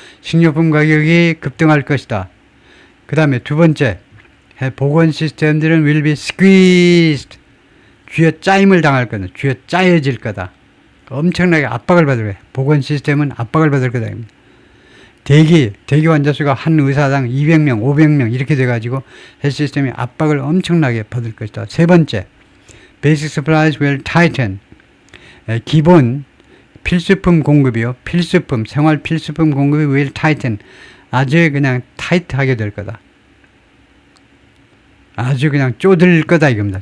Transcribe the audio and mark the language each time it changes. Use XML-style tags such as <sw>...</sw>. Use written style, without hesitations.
<ko>식료품 가격이 급등할 것이다. 그 다음에 두 번째, 보건 시스템들은</ko> <en>will be squeezed.</en> <ko>쥐어짜임을 당할 거다. 쥐어짜여질 거다. 엄청나게 압박을 받을 거야. 보건 시스템은 압박을 받을 거다. 대기 환자 수가 한 의사당 200명, 500명 이렇게 돼가지고 헬스 시스템이 압박을 엄청나게 받을 것이다. 세 번째,</ko> <en>basic supplies will tighten.</en> <ko>기본 필수품 공급이요. 생활 필수품 공급이</ko> <en>will tighten.</en> <ko>아주 그냥 타이트하게 될 거다. 아주 그냥 쪼들 거다 이겁니다.</ko>